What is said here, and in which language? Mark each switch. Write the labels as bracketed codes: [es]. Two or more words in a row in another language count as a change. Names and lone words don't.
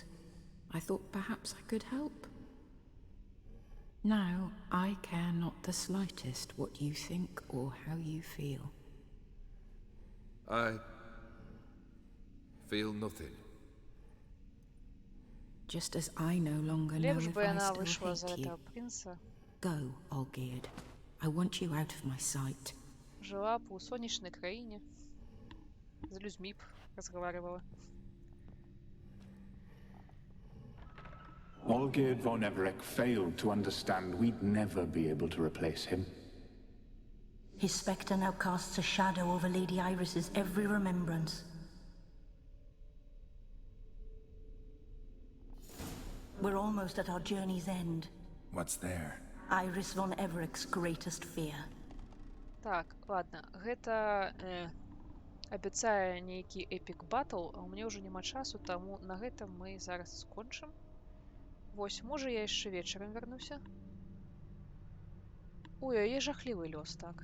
[en] I thought perhaps I could help. Now, I care not the slightest what you think or how you feel. I feel nothing. Just as I no longer know [be] Лепш [en] if [be] бы [en] I [ru] она [en] still [ru] вышла за [en] hate [ru] этого [en] you. [ru] принца. [en] Go, Olgierd. I want you out of my sight. [be] Жила б у сонячнай краіне. З людзьмі б разговаривала. [en] Olgierd von Everec failed to understand we'd never be able to replace him. His spectre now casts a shadow over Lady Iris's every remembrance. We're almost at our journey's end. What's there? Iris von Everec's greatest fear. [be] Так, ладно, гэта абяцае нейкі [en] epic battle, [be] а ў мяне ўжо няма часу, таму на гэтым мы зараз скончым. Вось, можа, я яшчэ вечарам вярнуся. У яе жахлівы лёс, так.